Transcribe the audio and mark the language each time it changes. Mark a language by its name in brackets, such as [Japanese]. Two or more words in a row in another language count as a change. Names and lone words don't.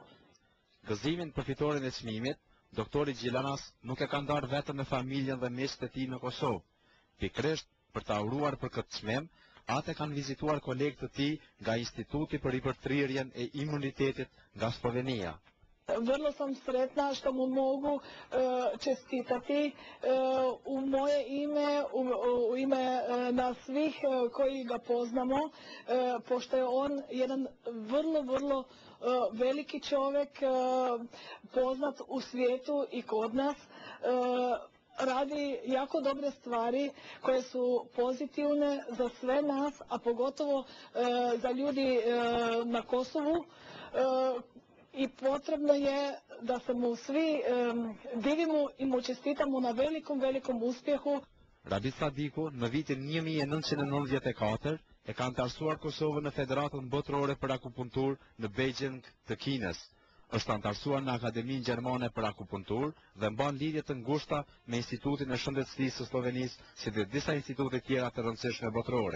[Albanian] Gëzimin për fitoren e çmimit, doktori Gjilanas nuk e ka ndarë vetëm me familjen dhe miqtë e tij në Kosovë. Pikërisht për ta uruar për këtë çmim, atë kanë vizituar kolegët e tij nga Instituti për ripërthrirjen e imunitetit nga Slovenia. [Croatian] Vrlo sam sretna što mu mogu čestitati u moje ime, u ime nas svih koji ga poznamo, pošto je on jedan vrlo veliki čovjek, poznat u svijetu i kod nas, radi jako dobre stvari koje su pozitivne za sve nas, a pogotovo za ljudi na Kosovu, i potrebno je da se mu svi divimo i mu čestitamo na velikom uspjehu. [Albanian] Rabi Sadiku në vitin 1994 e ka antarësuar Kosovën në Federatën Botërore për Akupuntur në Beijing të Kinës. Është antarësuar në Akademinë Gjermane për Akupuntur dhe mban lidhje të ngushta me Institutin e Shëndetësisë së Slovenisë si dhe disa institute tjera të rëndësishme botërore.